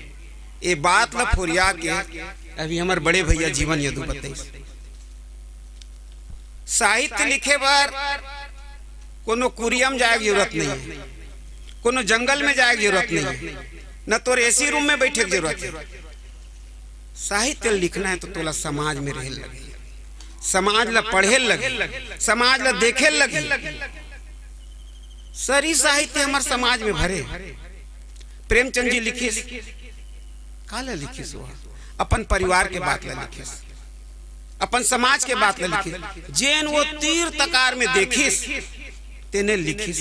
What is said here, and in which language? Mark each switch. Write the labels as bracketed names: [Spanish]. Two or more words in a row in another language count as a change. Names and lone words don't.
[Chhattisgarhi] ये बात ला फुरिया के अभी हमारे बड़े भैया जीवन यदु बताई। साहित्य लिखे बार कोनो कुरियम जाए की जरूरत नहीं है, कोनो जंगल में जाए की जरूरत नहीं है, न तो [English] AC room [Chhattisgarhi] में बैठे की जरूरत है। साहित्य लिखना है तो तोला समाज में रहे लगे, समाज ला पढ़े लगे, समाज ला देखे लगे। सारी साहित्य हमारे समाज में भरे। प्रेमचंद जी लिखिस काला लिखिस, अपन परिवार के बात ला लिखिस, अपन समाज के बात ला लिखिस, जेन वो तीर तकार में देखिस तेने लिखिस।